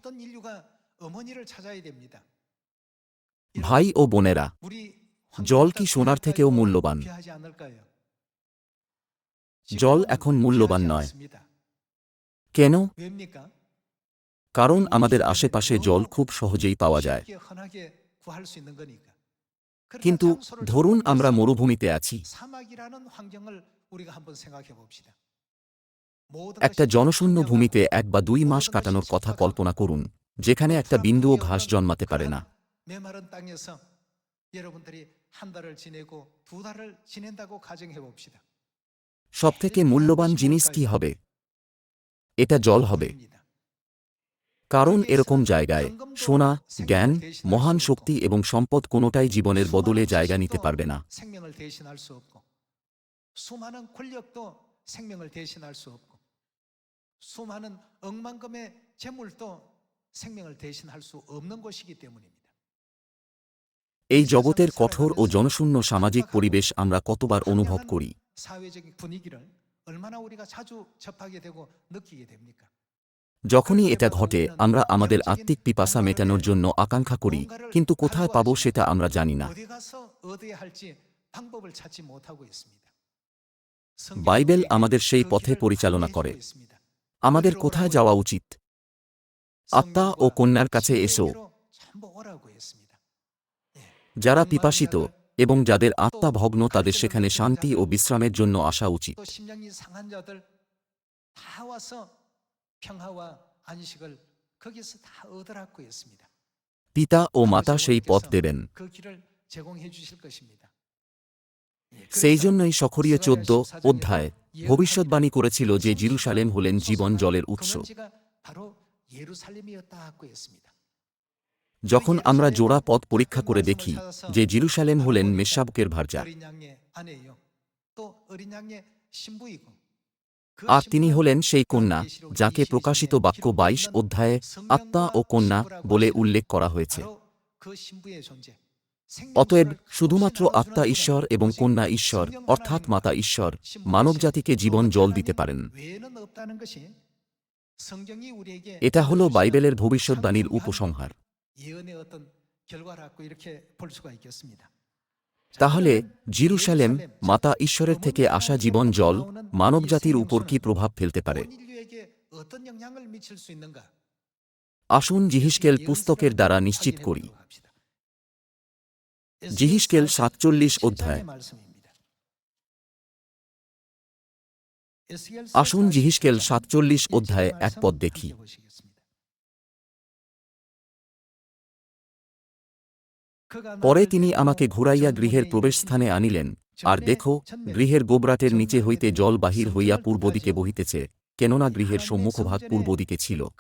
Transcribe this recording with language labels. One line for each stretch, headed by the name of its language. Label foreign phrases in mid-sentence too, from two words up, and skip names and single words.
Bangla: ভাই ও বোনেরা, জল কি সোনার থেকেও মূল্যবান? জল এখন মূল্যবান নয়। কেন?
Korean: 왜입니까?
Bangla: কারণ আমাদের আশেপাশে জল খুব সহজেই পাওয়া যায়।
Korean: 쉽게 흔하게 구할 수 있는 거니까. 그러나
Bangla: কিন্তু
Korean: 장소를
Bangla: ধরুন
Korean: 조금
Bangla: আমরা
Korean: 더
Bangla: মরুভূমিতে আছি।
Korean: 사막이라는 환경을 우리가 한번 생각해 봅시다. 모든
Bangla: একটা
Korean: 것이
Bangla: জনশূন্য ভূমিতে
Korean: 황량하고
Bangla: 1 বা 2 মাস
Korean: 모든 것이
Bangla: কাটানোর কথা
Korean: 척박하고
Bangla: কল্পনা করুন, যেখানে একটা
Korean: 풀한풍이
Bangla: বিন্দুও ঘাস
Korean: 없는
Bangla: জন্মাতে পারে না।
Korean: 그러한 메마른 땅에서 여러분들이 한 달을 지내고 두 달을 지낸다고 가정해 봅시다.
Bangla: সবথেকে
Korean: 제일 귀한
Bangla: মূল্যবান
Korean: 것이
Bangla: জিনিস
Korean: 뭘까요?
Bangla: কি হবে? এটা জল হবে।
Korean: 물입니다.
Bangla: কারণ
Korean: 거기에
Bangla: এরকম
Korean: 있으면
Bangla: জায়গায়
Korean: 현금도
Bangla: সোনা, জ্ঞান,
Korean: 생명을 대신할 수
Bangla: মহান
Korean: 없고
Bangla: শক্তি এবং সম্পদ কোনোটাই জীবনের বদলে
Korean: 수많은
Bangla: জায়গা নিতে
Korean: 지식도
Bangla: পারবে না।
Korean: 생명을 대신할 수 없고 수많은 권력도 생명을 대신할 수 없고 수많은 억만금의 재물도 생명을 대신할 수 없는 것이기 때문입니다.
Bangla: এই
Korean: 이
Bangla: জগতের
Korean: 세상을
Bangla: কঠোর ও
Korean: 살아가면서
Bangla: জনশূন্য সামাজিক
Korean: 각박하고
Bangla: পরিবেশ আমরা কতবার অনুভব
Korean: 황량한
Bangla: করি।
Korean: 사회적인 분위기를 얼마나 우리가 자주 접하게 되고 느끼게 됩니까?
Bangla: যখনই
Korean: 그럴
Bangla: এটা
Korean: 때마다
Bangla: ঘটে
Korean: 우리는
Bangla: আমরা আমাদের
Korean: 영적인
Bangla: আত্মিক পিপাসা
Korean: 목마름에
Bangla: মেটানোর জন্য আকাঙ্ক্ষা করি,
Korean: 뭔가를
Bangla: কিন্তু কোথায়
Korean: 갈구하지만
Bangla: পাবো সেটা আমরা জানি না।
Korean: 어디 가서 얻어야 할지 방법을 찾지 못하고 있습니다. 성경은
Bangla: বাইবেল
Korean: 우리에게
Bangla: আমাদের সেই
Korean: 그
Bangla: পথে
Korean: 길을
Bangla: পরিচালনা
Korean: 안내해
Bangla: করে।
Korean: 주고 있습니다.
Bangla: আমাদের
Korean: 어디로
Bangla: কোথায়
Korean: 오라고요?
Bangla: যাওয়া উচিত? আত্মা ও
Korean: 성령과
Bangla: কন্যার কাছে এসো,
Korean: 진리에게로 전부 오라고 했습니다. 예.
Bangla: যারা
Korean: 목마른
Bangla: পিপাসিত
Korean: 자들,
Bangla: এবং যাদের
Korean: 또
Bangla: আত্মা ভগ্ন তাদের
Korean: 갈증을
Bangla: সেখানে
Korean: 느끼는
Bangla: শান্তি ও
Korean: 자들,
Bangla: বিশ্রামের জন্য আসা উচিত।
Korean: 또 심령이 상한 자들 다 와서 평화와 안식을 거기서 다 얻으라고 했습니다.
Bangla: পিতা ও
Korean: 아버지
Bangla: মাতা সেই পথ
Korean: 하나님께서
Bangla: দেবেন।
Korean: 그 길을 제공해 주실 것입니다. 예,
Bangla: সেই
Korean: 그래서
Bangla: জন্যই সখরীয়
Korean: 스가랴 14 14장에도
Bangla: অধ্যায়
Korean: 예언하기를
Bangla: ভবিষ্যৎবাণী করেছিল যে
Korean: 성소가
Bangla: জিরুসালেম হলেন জীবন
Korean: 솟아나는
Bangla: জলের উৎস।
Korean: 근원지가 바로 예루살렘이었다고 했습니다.
Bangla: যখন আমরা জোড়া পথ
Korean: 그
Bangla: পরীক্ষা করে
Korean: 말씀을
Bangla: দেখি
Korean: 찾아서
Bangla: যে জিরুসালেম
Korean: 바로
Bangla: হলেন
Korean: 보니까
Bangla: মেষশাবকের ভার্যা,
Korean: 어린 양의 아내예요. 또 어린 양의 신부이고 그
Bangla: আর তিনি
Korean: 신부는
Bangla: হলেন সেই
Korean: 그
Bangla: কন্যা
Korean: 계시록
Bangla: যাকে
Korean: 22장에
Bangla: প্রকাশিত বাক্য
Korean: 기록되어 22 있는
Bangla: অধ্যায়ে আত্মা ও
Korean: 성령과
Bangla: কন্যা
Korean: 신부라고
Bangla: বলে
Korean: 합니다.
Bangla: উল্লেখ করা হয়েছে।
Korean: 바로 그 신부의 존재.
Bangla: অতএব
Korean: 생명수를
Bangla: শুধুমাত্র
Korean: 없이
Bangla: আত্মা
Korean: 나눠주는
Bangla: ঈশ্বর
Korean: 분은
Bangla: এবং
Korean: 오직
Bangla: কন্যা ঈশ্বর
Korean: 성령
Bangla: অর্থাৎ
Korean: 하나님과
Bangla: মাতা ঈশ্বর
Korean: 신부
Bangla: মানবজাতিকে
Korean: 대신 그
Bangla: জীবন
Korean: 어떤
Bangla: জল
Korean: 하나님
Bangla: দিতে পারেন।
Korean: 외에는 없다는 것이 성경이 우리에게
Bangla: এটা হলো
Korean: 알려주시는
Bangla: বাইবেলের
Korean: 참
Bangla: ভবিষ্যৎবাণীর
Korean: 중요한
Bangla: উপসংহার।
Korean: 예언의 어떤 결과라고 이렇게 볼 수가 있겠습니다. 자,
Bangla: তাহলে
Korean: 그러면 জিরুসালেম 예루살렘, 즉
Bangla: মাতা ঈশ্বরের থেকে আসা জীবন জল মানবজাতির উপর কি প্রভাব ফেলতে পারে?
Korean: 온 인류에게 어떤 영향을 미칠 수 있는가?
Bangla: আসুন জিহিজকেল পুস্তকের দ্বারা নিশ্চিত
Korean: 확인해
Bangla: করি।
Korean: 보도록 합시다.
Bangla: জিহিজকেল 47
Korean: 7장의
Bangla: অধ্যায়।
Korean: 말씀입니다.
Bangla: আসুন জিহিজকেল 47 অধ্যায়ে এক পদ দেখি। পরে তিনি আমাকে ঘুরাইয়া গৃহের প্রবেশস্থানে আনিলেন, আর দেখো, গৃহের গোবরাটের নিচে হইতে জল বাহির হইয়া পূর্বদিকে বহিতেছে, কেননা গৃহের সম্মুখভাগ পূর্বদিকে ছিল।